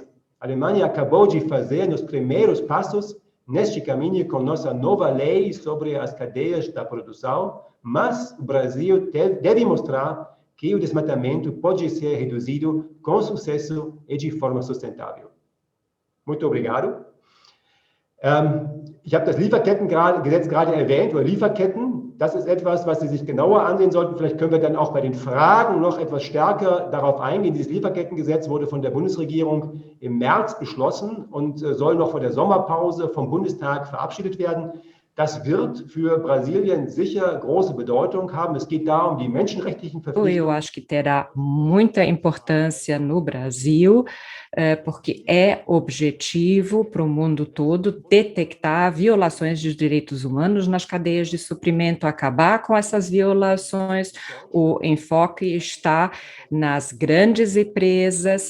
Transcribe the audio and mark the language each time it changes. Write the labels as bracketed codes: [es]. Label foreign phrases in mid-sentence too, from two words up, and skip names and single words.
[pt] A Alemanha acabou de fazer os primeiros passos neste caminho com nossa nova lei sobre as cadeias da produção, mas o Brasil deve mostrar que o desmatamento pode ser reduzido com sucesso e de forma sustentável. Muito obrigado. [de] Ich habe das Lieferkettengesetz gerade erwähnt, oder Lieferketten. Das ist etwas, was Sie sich genauer ansehen sollten. Vielleicht können wir dann auch bei den Fragen noch etwas stärker darauf eingehen. Dieses Lieferkettengesetz wurde von der Bundesregierung im März beschlossen und soll noch vor der Sommerpause vom Bundestag verabschiedet werden. Das wird für Brasilien sicher große Bedeutung haben. Es geht da um die menschenrechtlichen Verpflichtungen. [pt] Eu acho que terá muita importância no Brasil, porque é objetivo para o mundo todo detectar violações de direitos humanos nas cadeias de suprimento, acabar com essas violações. O enfoque está nas grandes empresas.